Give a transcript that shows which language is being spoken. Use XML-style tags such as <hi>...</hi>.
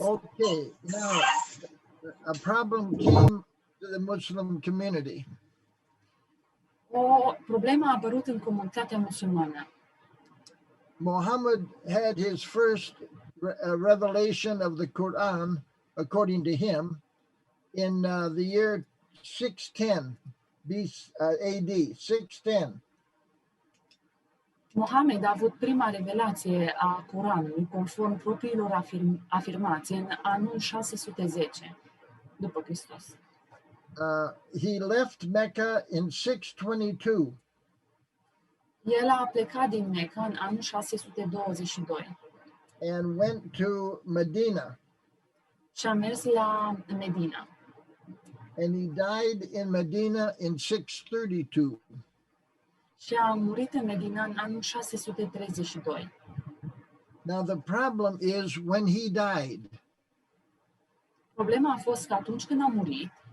<en>Okay, now a problem came to the Muslim community.</en> <ro>O problemă a apărut în comunitatea musulmană.</ro> <en>Muhammad had his first revelation of the Quran, according to him, in the year 610 AD, 610.</en> <ro>Mohamed a avut prima revelație a Coranului, conform propriilor afirmații, în anul 610 după Hristos.</ro> <en>He left Mecca in 622.</en> <ro>El a plecat din Mecca în anul 622</ro> <en>and went to Medina.</en> <ro>și a mers la Medina.</ro> <en>And he died in Medina in 632.</en> <ro>Și a murit în Medina în anul 632.</ro> <en>Now the problem is when he died,</en> <ro>Problema a fost că atunci când a murit,</ro>